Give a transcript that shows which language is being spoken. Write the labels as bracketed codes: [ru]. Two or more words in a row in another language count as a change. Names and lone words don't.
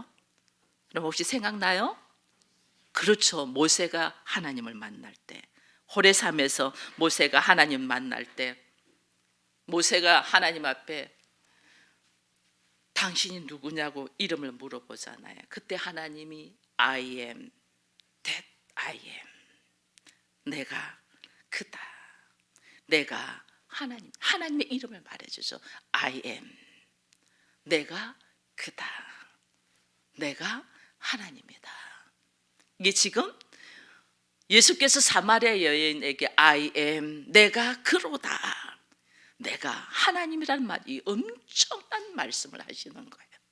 [ko] 그럼 혹시 생각나요? 그렇죠. 모세가 하나님을 만날 때, 호레산에서 모세가 하나님 만날 때, 모세가 하나님 앞에 당신이 누구냐고 이름을 물어보잖아요. 그때 하나님이 [en] I am that I am, [ko] 내가 그다, 내가 하나님의 이름을 말해주죠. [en] I am, [ko] 내가 그다, 내가 하나님이다. 이게 지금 예수께서 사마리아 여인에게 [en] I am, [ko] 내가 그로다, 내가 하나님이라는 말이 엄청난 말씀을 하시는 거예요.